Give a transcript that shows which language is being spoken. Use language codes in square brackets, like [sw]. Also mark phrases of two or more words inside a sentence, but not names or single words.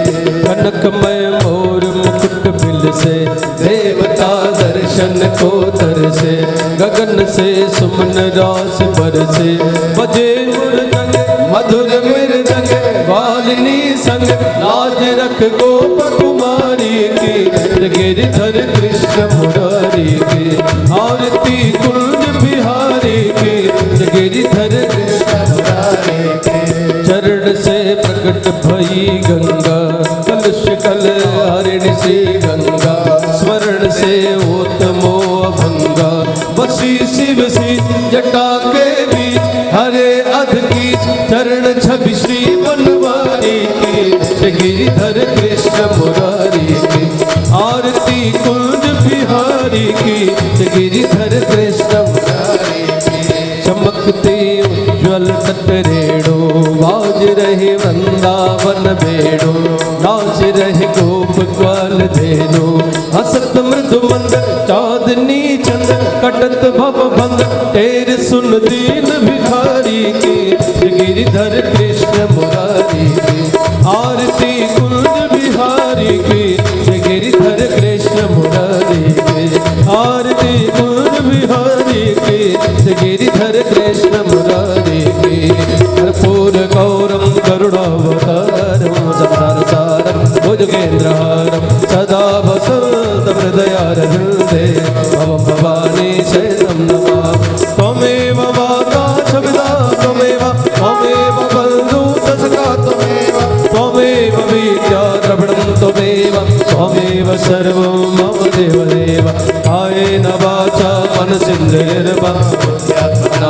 [hi] कनकमय मोर मुकुट बिल से देवता दर्शन को तरसे। गगन से सुमन रास बरसे बजे मृदंग मधुर मृदंग वालिनी संग लाज रख गोप कुमारी की गिरिधर कृष्ण मुरारी की। आरती कुंज बिहारी की गिरिधर कृष्ण मुरारी की। चरण से प्रकट भई गंगा कलुष कल हरिणी सी गंगा। स्वर्ण से ओतमो अभंगा बसी शिव सी जटा के बीच हरे अध की चरण छवि श्री बनवारी की गिरिधर कृष्ण मुरारी की। आरती कुंज बिहारी की गिरिधर कृष्ण मुरारी की। चमकते उज्ज्वल तट रेणु बाज रहे वंदे वृंदावन बेड़ो नाच रहे गोप ग्वाल धेनु हसत मृदु मंद चांदनी चंद कटत भव भंग तेर सुन दीन भिखारी की गिरिधर कृष्ण मुरारी की आरती कुंज बिहारी की गिरिधर कृष्ण मुरारी की आरती कुंज बिहारी की गिरिधर कृष्ण मुरारी की [sa] कर्पूर गौरम करुणावतारम संसार सारम भुजगेन्द्रहारम सदा वसंत हृदयारविंदे भवं भवानी शरणं नमामि त्वमेव माता सविता त्वमेव बन्धु ससखा त्वमेव विद्या द्रविणं त्वमेव सर्वं मम देवदेव कायेन वाचा मनसेन्द्रियर्वा बुद्ध्यात्मना